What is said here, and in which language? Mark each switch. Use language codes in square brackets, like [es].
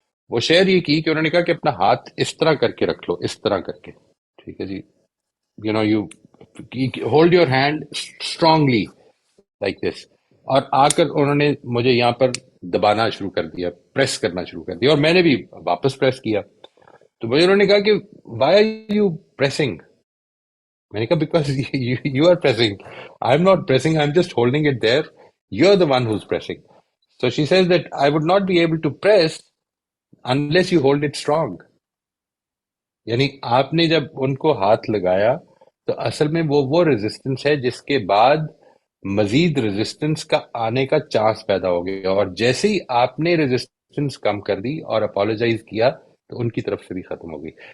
[hi] वो शेयर ये की कि उन्होंने कहा कि अपना हाथ इस तरह करके रख लो, इस तरह करके, ठीक है जी, [en] you know you hold your hand strongly like this, [hi] और आकर उन्होंने मुझे यहाँ पर दबाना शुरू कर दिया, प्रेस करना शुरू कर दिया, और मैंने भी वापस प्रेस किया। तो मुझे उन्होंने कहा कि [en] Why are you pressing. [hi] मैंने कहा [en] Because you are pressing, I am not pressing, I am just holding it there, you are the one who is pressing. So she says that I would not be able to press unless you hold it strong. [hi] यानी आपने जब उनको हाथ लगाया तो असल में वो रेजिस्टेंस है जिसके बाद मजीद रेजिस्टेंस का आने का चांस पैदा हो गया, और जैसे ही आपने रेजिस्टेंस कम कर दी और अपोलोजाइज किया तो उनकी तरफ से भी खत्म हो गई।